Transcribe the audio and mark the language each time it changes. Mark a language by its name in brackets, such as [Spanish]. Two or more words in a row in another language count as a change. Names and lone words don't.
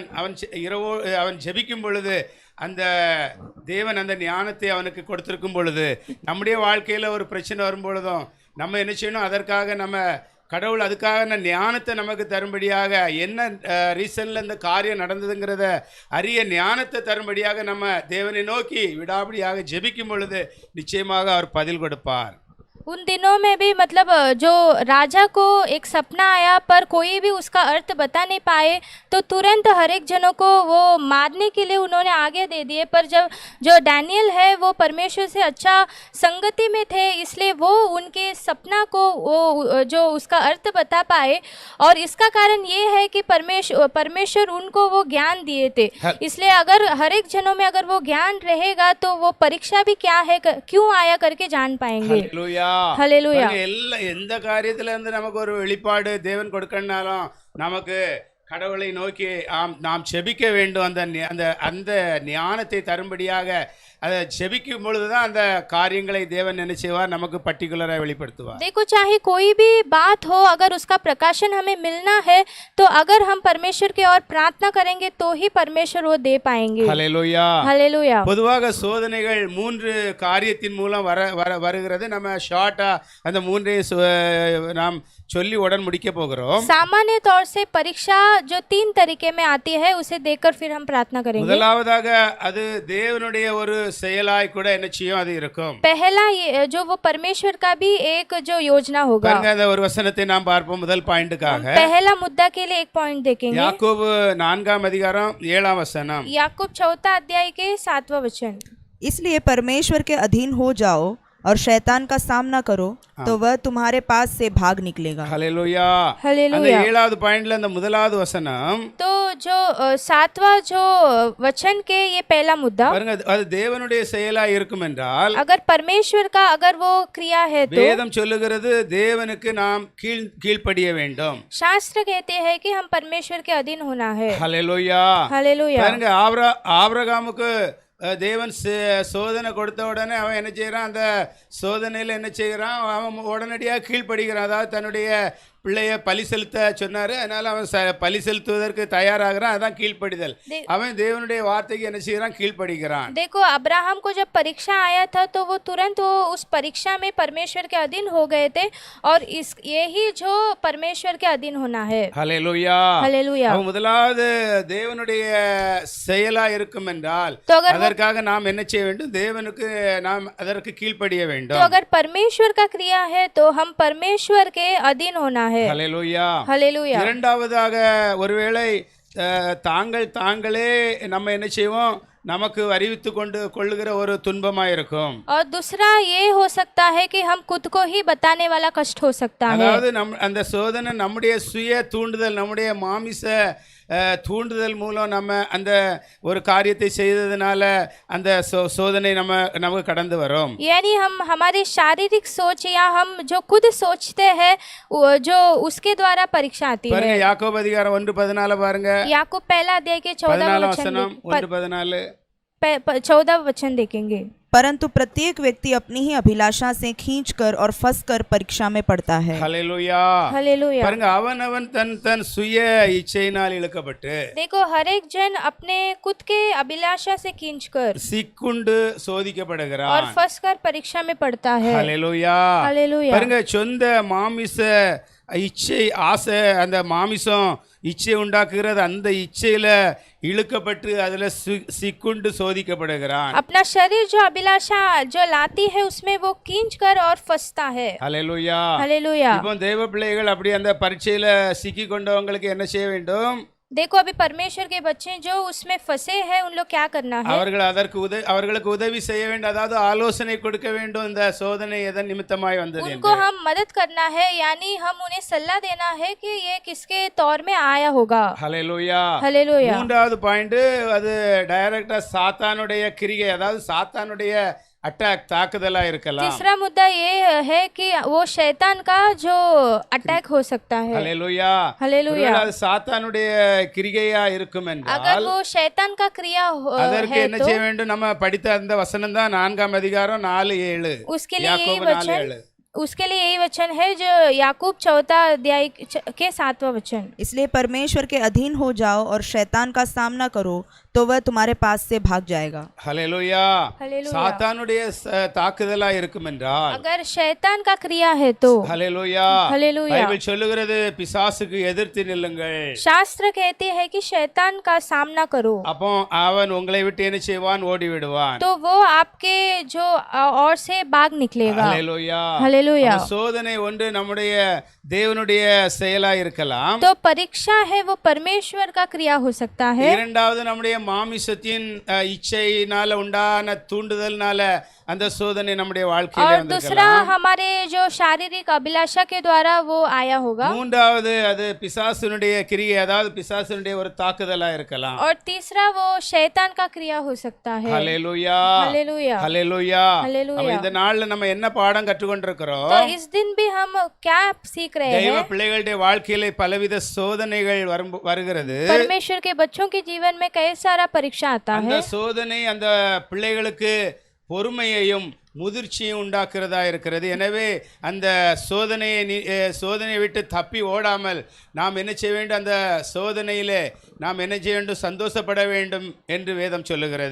[Tamil] அவன் ஜெபிக்கும் பொழுது அந்த தேவன் அந்த ஞானத்தை அவனுக்கு கொடுத்திருக்கும் பொழுது, நம்முடைய வாழ்க்கையில் ஒரு பிரச்சனை வரும் பொழுதும் நம்ம என்ன செய்யணும், அதற்காக நம்ம கடவுள் அதுக்காக ஞானத்தை நமக்கு தரும்படியாக, என்ன ரீசனில் இந்த காரியம் நடந்ததுங்கிறத அறிய ஞானத்தை தரும்படியாக நம்ம தேவனை நோக்கி விடாபடியாக ஜெபிக்கும் பொழுது நிச்சயமாக அவர் பதில் கொடுப்பார். [Hindi] उन दिनों में भी मतलब जो राजा को एक सपना आया पर कोई भी उसका अर्थ बता नहीं पाए, तो तुरंत हर एक जनों को वो मारने के लिए उन्होंने आगे दे दिए। पर जब जो डैनियल है वो परमेश्वर से अच्छा संगति में थे, इसलिए वो उनके सपना को वो जो उसका अर्थ बता पाए, और इसका कारण ये है कि परमेश्वर उनको वो ज्ञान दिए थे। इसलिए अगर हर एक जनों में अगर वो ज्ञान रहेगा तो वो परीक्षा भी क्या है क्यों आया करके जान पाएंगे। [Tamil] ஹல்லேலூயா. எந்த காரியத்துல இருந்து நமக்கு ஒரு வெளிப்பாடு தேவன் கொடுக்கனாலும் நமக்கு கடவுளை நோக்கி நாம் செபிக்க வேண்டும். அந்த ஞானத்தை தரும்படியாக அதை செபிக்கும் பொழுது தான் அந்த காரியங்களை தேவன் என்ன செய்வார், நமக்கு பர்டிகுலராக வெளிப்படுத்துவார். [Hindi] देखो चाहे कोई भी बात हो, अगर उसका प्रकाशन हमें मिलना है तो अगर हम परमेश्वर की ओर प्रार्थना करेंगे तो ही परमेश्वर वो दे पाएंगे. [Tamil] ஹல்லேலூயா. [Hindi] हालेलुया. [Tamil] பொதுவாக சோதனைகள் 3 காரியத்தின் மூலம் வருகிறது. நம்ம ஷார்ட்டா அந்த 3 நாம் சொல்லி உடன் முடிக்க போகிறோம். [Hindi] सामान्य तौर से परीक्षा जो 3 तरीके में आती है उसे देखकर फिर हम प्रार्थना करेंगे. [Tamil] முதலாவதாக அது தேவனுடைய ஒரு செயலாய் கூட என்ன செய்யும், அது இருக்கும். [Hindi] पहला ये जो वो परमेश्वर का भी एक जो योजना होगा. [Tamil] பாருங்க, அந்த ஒரு வசனத்தை நாம் பார்ப்போம் முதல் பாயிண்ட்காக. [Hindi] पहला मुद्दा के लिए एक पॉइंट देखेंगे. [Tamil] யாக்கோபு 4 அதிகாரம் 7 வசனம். [Hindi] याकूब 4 अध्याय के 7वां वचन. इसलिए परमेश्वर के अधीन हो जाओ और शैतान का सामना करो तो वह तुम्हारे पास से भाग निकलेगा. [Tamil] ஹல்லேலூயா. அந்த [Hindi] हालेलुया. [Tamil] 7வது பாயிண்ட்ல அந்த முதலாவது வசனம், [Hindi] तो जो 7वां जो वचन के ये पहला मुद्दा, [Tamil] பாருங்க, அது தேவனுடைய செயலாய் இருக்கும் என்றால், [Hindi] अगर परमेश्वर का अगर वो क्रिया है तो [Tamil] வேதம் சொல்லுகிறது தேவனுக்கு நாம் கீழ்ப்படிய வேண்டும். [Hindi] शास्त्र कहते हैं कि हम परमेश्वर के अधीन होना है. [Tamil] ஹல்லேலூயா. [Hindi] हालेलुया. [Tamil] பாருங்க, ஆபிரகாமுக்கு தேவன் சோதனை கொடுத்த உடனே அவன் என்ன செய்கிறான், அந்த சோதனையில் என்ன செய்கிறான், அவன் உடனடியாக கீழ்ப்படுகிறான். அதாவது தன்னுடைய பிள்ளைய பலி செலுத்த சொன்னார், அதனால் அவன் பலி செலுத்துவதற்கு தயாராகிறான். அதான் கீழ்ப்படிதல். அவன் தேவனுடைய வார்த்தைக்கு என்ன செய்கிறான், கீழ்ப்படுகிறான். [Hindi] देखो अब्राहम को जब परीक्षा आया था तो वो तुरंत वो उस परीक्षा में परमेश्वर के अधीन हो गए थे और इस यही जो परमेश्वर के अधीन होना है. [Tamil] ஹல்லேலூயா. [Hindi] हालेलुया. [Tamil] அவன் முதலாவது தேவனுடைய செயலா இருக்கும் என்றால் [Hindi] तो अगर [Tamil] அதற்காக நாம் என்ன செய்ய வேண்டும், தேவனுக்கு நாம் அதற்கு கீழ்ப்படிய [Hindi] तो [Tamil] வேண்டும். [Hindi] अगर परमेश्वर का क्रिया है तो हम परमेश्वर के अधीन होना है. [Tamil] ஹல்லேலூயா. [Hindi] हालेलुया. [Tamil] இரண்டாவதாக ஒருவேளை தாங்களே நம்ம என்ன செய்வோம், நமக்கு அறிவித்து கொள்ளுகிற ஒரு துன்பமாக இருக்கும். [Hindi] और दूसरा ये हो सकता है कि हम खुद को ही बताने वाला कष्ट हो सकता है. [Tamil] அதாவது அந்த சோதனை நம்முடைய சுய தூண்டுதல், நம்முடைய மாமிச தூண்டுதல் மூலம் நம்ம அந்த ஒரு காரியத்தை செய்ததுனால அந்த சோதனை நமக்கு கடந்து வரும். [Hindi] यानी हम हमारे शारीरिक सोच या हम जो खुद सोचते हैं जो उसके द्वारा परीक्षा आती है. [Tamil] பாருங்க, யாக்கோபு அதிகாரம் 1:14 பாருங்க. [Hindi] याकूब पहला अध्याय के 14 [Tamil] வசனம் 1:14. [Hindi] 14 वचन देखेंगे. परंतु प्रत्येक व्यक्ति अपनी ही अभिलाषा से खींचकर और फंसकर परीक्षा में पड़ता है. [Tamil] ஹல்லேலூயா. [Hindi] हालेलुया. [Tamil] பாருங்க, அவன் தன் சுய இச்சையினால் இழுக்கப்பட்டு, [Hindi] देखो हर एक जन अपने खुद के अभिलाषा से खींचकर [Tamil] சிக்குண்டு சோதிக்கப்படுகிறான். [Hindi] और फंसकर परीक्षा में पड़ता है. [Tamil] ஹல்லேலூயா. [Hindi] हालेलुया. [Tamil] பாருங்க, சொந்த மாமிச இச்சை, ஆசை, அந்த மாமிசம் இச்சை உண்டாக்குகிறது, அந்த இச்சையில இழுக்கப்பட்டு அதுல சிக்குண்டு சோதிக்கப்படுகிறான். [Hindi] अपना शरीर जो अभिलाषा जो लाती है उसमें वो खींच कर और फंसता है. [Tamil] ஹல்லேலூயா. [Hindi] हालेलुया. [Tamil] இப்போ தேவ பிள்ளைகள் அப்படி அந்த பரீட்சையில சிக்கி கொண்டவங்களுக்கு என்ன செய்ய வேண்டும்? [Hindi] देखो अभी परमेश्वर के बच्चे जो उसमें फंसे हैं उन लोग क्या करना है? [Tamil] அவர்களுக்கு உதவி செய்ய வேண்டும். அதாவது ஆலோசனை கொடுக்க வேண்டும். இந்த சோதனை எதன் நிமித்தமாய் வந்தது என்று [Hindi] उनको हम मदद करना है, यानी हम उन्हें सलाह देना है कि ये किसके तौर में आया होगा. [Tamil] ஹல்லேலூயா. [Hindi] हालेलुया. [Tamil] மூன்றாவது பாயிண்ட், அது டைரக்டா சாத்தானுடைய கிரியை, அதாவது சாத்தானுடைய அட்டாக், தாக்குதலா இருக்கலாம். [Hindi] तीसरा मुद्दा ये है कि वो शैतान का जो अटैक हो सकता है. [Tamil] ஹல்லேலூயா. [Hindi] हालेलुया. [Tamil] அது சாத்தானுடைய கிரிகையா இருக்கும் [Hindi] अगर [Tamil] என்றால் [Hindi] वो शैतान का क्रिया [Tamil] அதற்கு [Hindi] है [Tamil] என்ன [Hindi] तो [Tamil] செய்ய வேண்டும்? நம்ம படித்த அந்த வசனம் தான் 4 அதிகாரம் 4:7. [Hindi] उसके लिए यही [Tamil] யாக்கோபு [Hindi] वचन 4:7. उसके लिए यही वचन है जो याकूब 4 अध्याय के 7वां वचन. इसलिए परमेश्वर के अधीन हो जाओ और शैतान का सामना करो तो वह तुम्हारे पास से भाग जाएगा. [Tamil] ஹல்லேலூயா. [Hindi] हालेलुया. [Tamil] சாத்தானுடைய தாக்குதலா இருக்கும் என்றால், [Hindi] अगर शैतान का क्रिया है तो [Tamil] ஹல்லேலூயா, [Hindi] हालेलुया. [Tamil] பைபிள் சொல்லுகிறது பிசாசுக்கு எதிர்த்து நில்லுங்கள். [Hindi] शास्त्र कहते हैं कि शैतान का सामना करो, [Tamil] அப்போ அவன் உங்களை விட்டு என்ன செய்வான்? ஓடி விடுவான். [Hindi] तो वो आपके जो और से भाग निकलेगा. [Tamil] ஹல்லேலூயா. [Hindi] हालेलुया. [Tamil] அந்த சோதனை ஒன்று நம்முடைய தேவனுடைய செயலா இருக்கலாம். [Hindi] तो परीक्षा है वो परमेश्वर का क्रिया हो सकता है. [Tamil] இரண்டாவது நம்முடைய மாமிசத்தின் இச்சையினால உண்டான தூண்டுதல்னால அந்த சோதனை நம்முடைய வாழ்க்கையில [Hindi] और [Tamil] வந்திருக்கலாம். [Hindi] दूसरा हमारे जो शारीरिक अभिलाषा के द्वारा वो आया होगा, [Tamil] மூன்றாவது அது பிசாசுனுடைய கிரியை, அதாவது பிசாசுனுடைய ஒரு தாக்குதலா இருக்கலாம். [Hindi] और तीसरा वो शैतान का क्रिया हो सकता है। [Tamil] ஹல்லேலூயா, [Hindi] हालेलुया। [Tamil] ஹல்லேலூயா. [Hindi] हालेलुया। [Tamil] அப்ப இந்த நாள்ல நம்ம என்ன பாடம் கற்றுக்கொண்டிருக்கிறோம்? [Hindi] तो इस दिन भी हम क्या सीख रहे [Tamil] தெய்வ [Hindi] हैं? [Tamil] பிள்ளைகளுடைய வாழ்க்கையில பலவித சோதனைகள் வருகிறது. [Hindi] परमेश्वर के बच्चों के जीवन में कई सारा परीक्षा आता [Tamil] அந்த [Hindi] है। [Tamil] சோதனை அந்த பிள்ளைகளுக்கு பொறுமையையும் முதிர்ச்சியும் உண்டாக்குறதா இருக்கிறது. எனவே அந்த சோதனையை விட்டு தப்பி ஓடாமல் நாம் என்ன செய்ய வேண்டும்? அந்த சோதனையிலே நாம் என்ன செய்ய வேண்டும்? சந்தோஷப்பட வேண்டும் என்று வேதம் சொல்லுகிறது.